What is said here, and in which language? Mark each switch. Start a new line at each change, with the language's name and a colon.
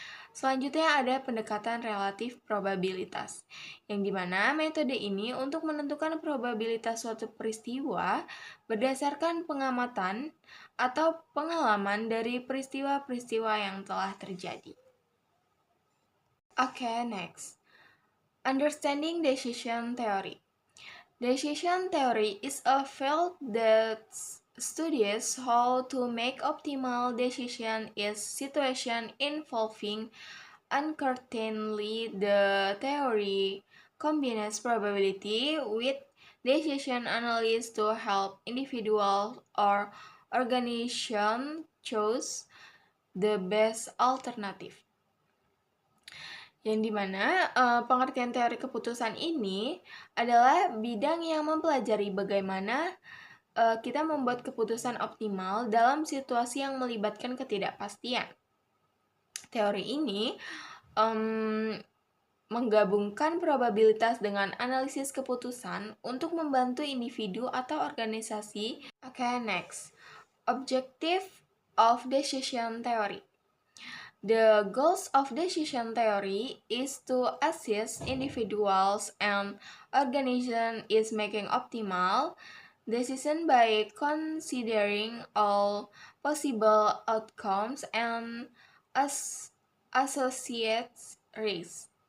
Indonesian: Selanjutnya ada pendekatan relatif probabilitas, yang dimana metode ini untuk menentukan probabilitas suatu peristiwa berdasarkan pengamatan atau pengalaman dari peristiwa-peristiwa yang telah terjadi.
English: Okay, next. Understanding decision theory. Decision theory is a field that studies how to make optimal decision in situations involving uncertainty. The theory combines probability with decision analysis to help individuals or organizations choose the best alternative.
Indonesian: Yang dimana pengertian teori keputusan ini adalah bidang yang mempelajari bagaimana kita membuat keputusan optimal dalam situasi yang melibatkan ketidakpastian. Teori ini menggabungkan probabilitas dengan analisis keputusan untuk membantu individu atau organisasi.
English: Okay, next. Objective of decision theory. The goals of decision theory is to assist individuals and organizations in making optimal decisions by considering all possible outcomes and associated risks.